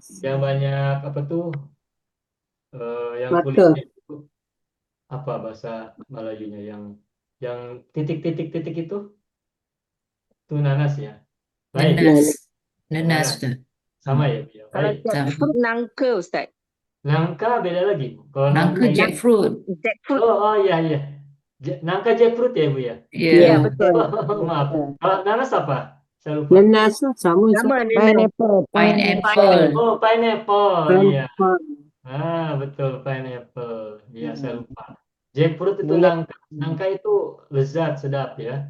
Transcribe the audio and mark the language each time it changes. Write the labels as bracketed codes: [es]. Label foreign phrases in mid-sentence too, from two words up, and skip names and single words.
[id] Yang banyak apa tuh yang Mata. kulitnya itu apa bahasa Melayunya yang titik-titik-titik itu nanas ya. Baik, Nanas. Nanas, nanas. Ustaz. Sama ya, Bu, ya. Kalau Baik. jackfruit nangka Ustaz. Nangka beda lagi, Bu. Kalau Nangka nangka jackfruit. Jackfruit. oh iya iya. Nangka jackfruit ya, Bu ya. Ya. Ya, Ya. betul. Maaf. Kalau nanas apa? Saya lupa. nanas sama Sama nanas. Pineapple. Pineapple. Oh, pineapple. Iya. pineapple, Betul, pineapple. Iya, saya lupa. Jackfruit itu Iya. nangka. Nangka itu lezat, sedap ya.